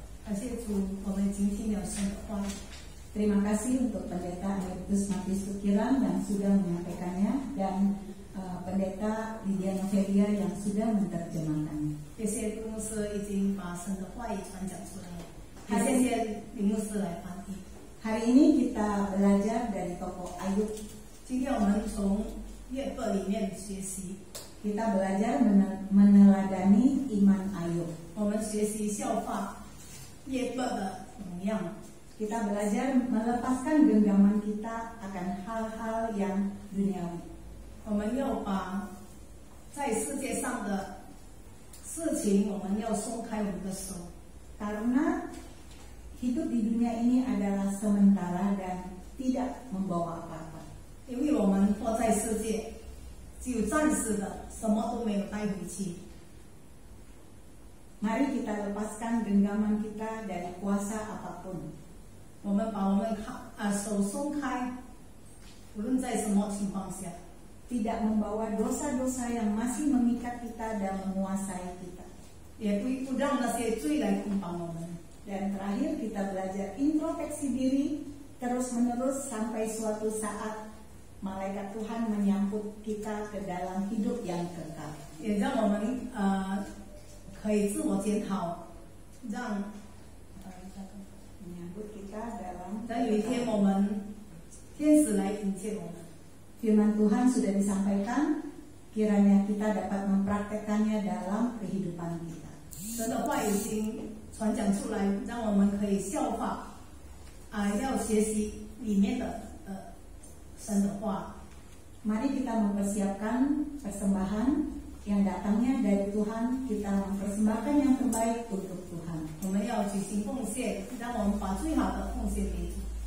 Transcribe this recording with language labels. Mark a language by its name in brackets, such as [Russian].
[Chinese] 感谢主，我们今天有神的话。 [Indonesian] Terima kasih untuk Pendeta Emeritus Matius Tukiran yang sudah menyampaikannya dan Pendeta Lydia Novelia yang sudah menerjemahkannya. [Chinese] 谢谢杜牧师已经把神的话语传讲出来，也谢谢林牧师来翻译。 [Indonesian] Hari ini kita belajar dari tokoh Ayub. [Chinese] 今天我们从约伯里面学习， [Indonesian] Kita belajar meneladani iman Ayub. [Chinese] 我们学习效法约伯的模样。 [Indonesian] Kita belajar melepaskan genggaman kita akan hal-hal yang duniawi. [Chinese] 我们要把在世界上的事情，我们要松开我们的手， [Indonesian] Karena hidup di dunia ini adalah sementara dan tidak membawa apa-apa. [Chinese] 因为我们活在世界，只有暂时的，什么都没有带回去。 [Indonesian] Mari kita lepaskan genggaman kita dari kuasa apapun. [Chinese] 我们把我们手松开，无论在什么情况下， [Indonesian] Tidak membawa dosa-dosa yang masih mengikat kita dan menguasai kita. [Chinese] 也不让那些罪来捆绑我们。 [Indonesian] Dan terakhir kita belajar introspeksi diri terus-menerus sampai suatu saat malaikat Tuhan menyambut kita ke dalam hidup yang kekal. [Chinese] 也让我们可以自我检讨，让 [Indonesian] Menyambut kita dalam [Chinese] 等有一天我们天使来迎接我们。 [Indonesian] Firman Tuhan sudah disampaikan, kiranya kita dapat mempraktekannya dalam kehidupan kita. [Chinese] 神的话已经传讲出来，让我们可以效法要学习里面的神的话。 [Indonesian] Mari kita mempersiapkan persembahan yang datangnya dari Tuhan, kita mempersembahkan yang terbaik untuk Tuhan. [Chinese] 我们要举行奉献，让我们把最好的奉献给主。